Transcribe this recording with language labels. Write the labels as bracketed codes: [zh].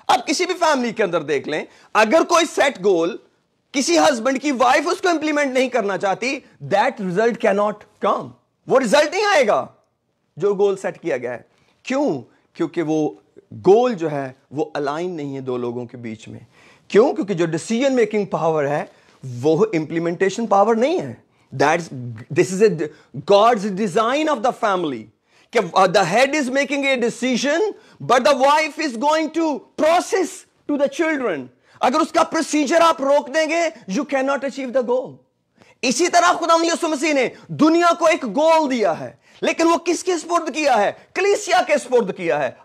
[hi] अब किसी भी फैमिली के अंदर देख लें, अगर कोई सेट गोल किसी हस्बैंड की वाइफ उसको इंप्लीमेंट नहीं करना चाहती, [en] That result can not come. [hi] वो रिजल्ट नहीं आएगा जो गोल सेट किया गया है. क्यों? क्योंकि वो गोल जो है वो अलाइन नहीं है दो लोगों के बीच में. क्यों? क्योंकि जो डिसीजन मेकिंग पावर है वो इंप्लीमेंटेशन पावर नहीं है. [en] This is God's design of the family. The head is making a decision, but the wife is going to process to the children. [hi] अगर उसका प्रोसीजर आप रोक देंगे, [en] you cannot achieve the goal. [hi] इसी तरह खुदावंद यीशु मसीह ने दुनिया को एक गोल दिया है, लेकिन वो किसके स्पुर्द किया है? कलीसिया के स्पुर्द किया है.